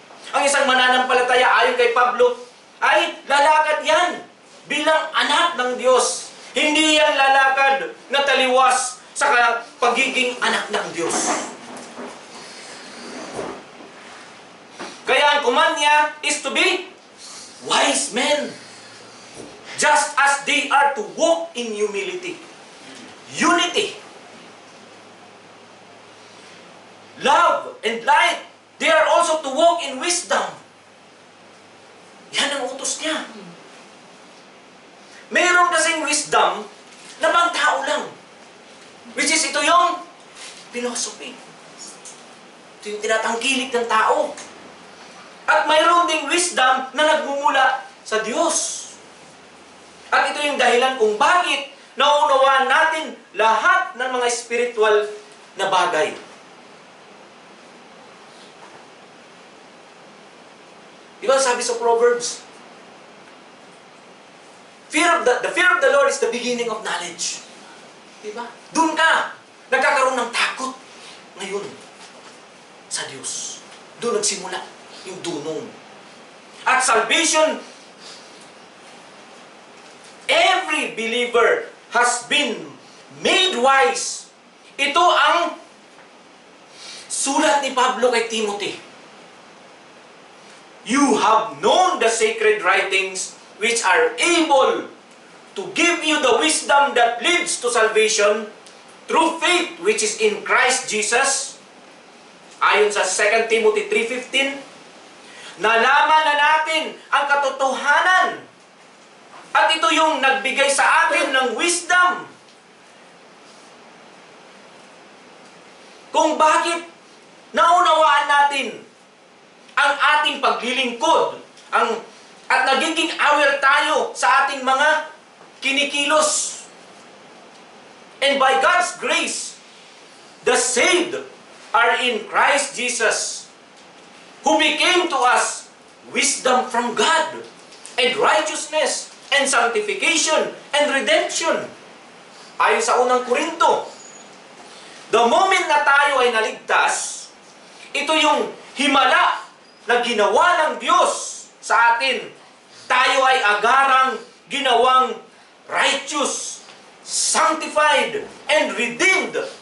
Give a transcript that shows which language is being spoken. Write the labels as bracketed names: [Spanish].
[Filipino] Ang isang mananampalataya ayon kay Pablo ay lalakad yan bilang anak ng Diyos. Hindi yan lalakad na taliwas sa pagiging anak ng Diyos. Kaya ang [English] command niya is to be wise men, just as they are to walk in humility, unity, love, and light. They are also to walk in wisdom. [Filipino] Yan ang utos niya. Mayroon kasing wisdom na pang tao lang. [English] Which is [Filipino] ito yung philosophy. Ito yung tinatangkilik ng tao. At mayroon ding wisdom na nagmumula sa Diyos. At ito yung dahilan kung bakit naunawaan natin lahat ng mga spiritual na bagay. Diba sabi sa Proverbs? [English] The fear of the Lord is the beginning of knowledge. [Filipino] Diba? Doon ka nagkakaroon ng takot ngayon sa Diyos. Doon nagsimula yung dunong. [English] At salvation, every believer has been made wise. [Filipino] Ito ang sulat ni Pablo kay Timothy. [English] You have known the sacred writings which are able to give you the wisdom that leads to salvation through faith which is in Christ Jesus. [Filipino] Ayon sa 2 Timothy 3:15, nalaman na natin ang katotohanan at ito yung nagbigay sa atin ng wisdom. Kung bakit naunawaan natin ang ating paglilingkod, at nagiging aware tayo sa ating mga kinikilos. [English] And by God's grace, the saved are in Christ Jesus, who became to us wisdom from God, and righteousness, and sanctification, and redemption. [Filipino] Ayon sa unang Korinto, [English] the moment [Filipino] na tayo ay naligtas, ito yung himala na ginawa ng Diyos sa atin. Tayo ay agarang ginawang [English] righteous, sanctified, and redeemed.